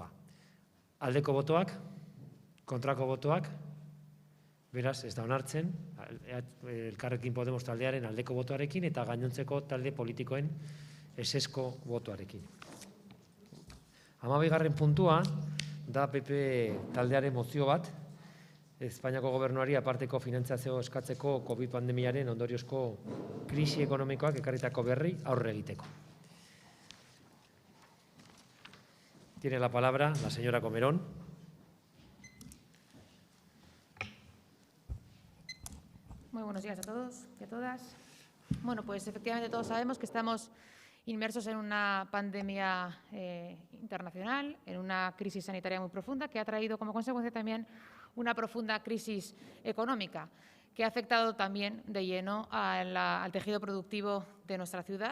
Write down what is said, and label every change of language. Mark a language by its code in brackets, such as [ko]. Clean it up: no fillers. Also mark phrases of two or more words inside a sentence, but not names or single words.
[eu] Aldeko botoak, kontrako botoak, beraz ez da onartzen, Elkarrekin Podemos taldearen aldeko botoarekin eta gainontzeko talde politikoen esesko botoarekin. 12. puntua da PP taldearen mozio bat, Espainiako gobernuari aparteko finantzazio eskatzeko COVID pandemiaren ondoriozko krisi ekonomikoak ekarritako berri aurre egiteko. [es] Tiene la palabra la señora Comerón. Muy buenos días a todos y a todas. Bueno, pues efectivamente todos sabemos que estamos inmersos en una pandemia internacional, en una crisis sanitaria muy profunda que ha traído como consecuencia también una profunda crisis económica que ha afectado también de lleno al tejido productivo de nuestra ciudad.